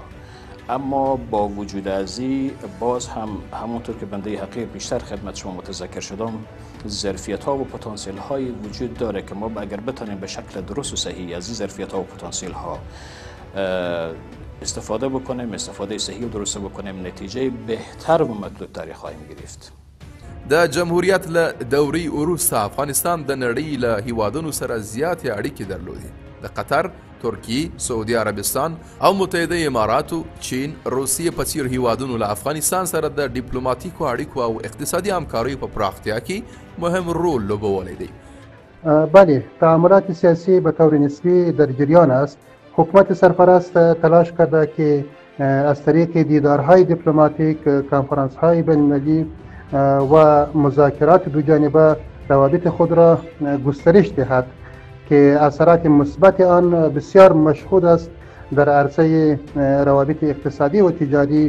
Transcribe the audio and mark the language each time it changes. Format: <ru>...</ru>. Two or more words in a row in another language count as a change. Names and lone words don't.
<fa>اما با وجود ازی باز هم همونطور که بنده حقیر بیشتر خدمت شما متذکر شدم ظرفیت ها و پتانسیل های وجود داره که ما اگر بتونیم به شکل درست و صحیح از این ظرفیت ها و پتانسیل ها استفاده بکنیم، استفاده صحیح و درست بکنیم، نتیجه بهتر و مطلوب تری خواهیم گرفت.</fa> <ps>د جمهوریت له دورې وروسته افغانستان د نړۍ له هیوادونو سره زیاتې اړیکې درلودې. د قطر، ترکیې، سعودي عربستان او متحده اماراتو، چین، روسیې په څیر هیوادونو له افغانستان سره د ډیپلوماتیکو اړیکو او اقتصادي همکاریو په پراختیا کې مهم رول لوبولی دی.</ps> <fa>بله، تعاملات سیاسی به طور نسبی در جریان است. حکومت سرپرست تلاش کرده که از طریق دیدارهای دیپلماتیک، کنفرانس‌های بین‌المللی و مذاکرات دوجانبه روابط خود را گسترش دهد که اثرات مثبت آن بسیار مشهود است در عرصه روابط اقتصادی و تجاری.</fa>